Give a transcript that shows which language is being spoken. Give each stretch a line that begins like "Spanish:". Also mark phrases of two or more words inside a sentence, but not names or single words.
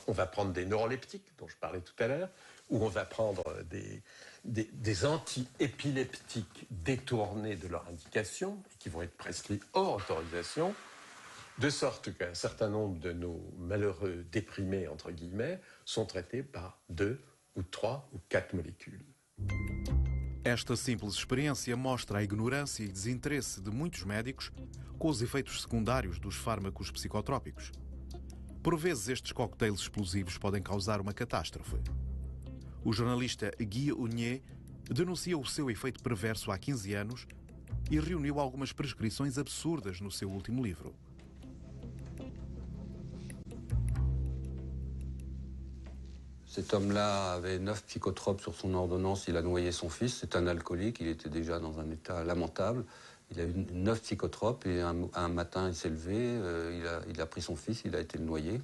French: On va prendre des neuroleptiques, dont je parlais tout à l'heure, ou on va prendre des anti-épileptiques détournés de leur indication, qui vont être prescrits hors autorisation, de sorte qu'un certain nombre de nos malheureux déprimés, entre guillemets, sont traités par 2 ou 3 ou 4 molécules.
Portuguese: Esta simples experiência mostra a ignorância e desinteresse de muitos médicos com os efeitos secundários dos fármacos psicotrópicos. Por vezes, estes coquetéis explosivos podem causar uma catástrofe. O jornalista Guy Unier denuncia o seu efeito perverso há 15 anos e reuniu algumas prescrições absurdas no seu último livro.
French: Cet homme-là avait 9 psychotropes sur son ordonnance, il a noyé son fils, c'est un alcoolique, il était déjà dans un état lamentable. Il a eu 9 psychotropes et un matin il s'est levé, il a pris son fils, il a été noyé.